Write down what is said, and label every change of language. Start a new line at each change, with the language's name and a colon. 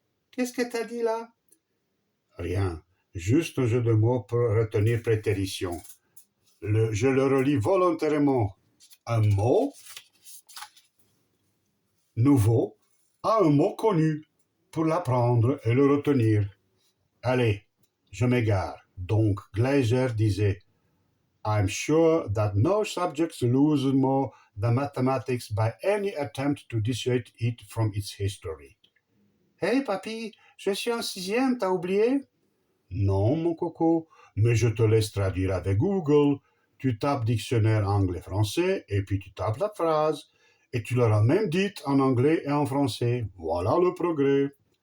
French: Qu'est-ce que t'as dit là? Rien. Juste un jeu de mots pour retenir prétérition. Je le relis volontairement. Un mot nouveau à un mot connu pour l'apprendre et le retenir. Allez, je m'égare. Donc, Gleiser disait
English: I'm sure that no subject loses more than mathematics by any attempt to dissuade it from its history.
French: Hey, papy, je suis en sixième, t'as oublié? Non, mon coco, mais je te laisse traduire avec Google. Tu tapes dictionnaire anglais-français et puis tu tapes la phrase. Et tu l'auras même dite en anglais et en français. Voilà le progrès.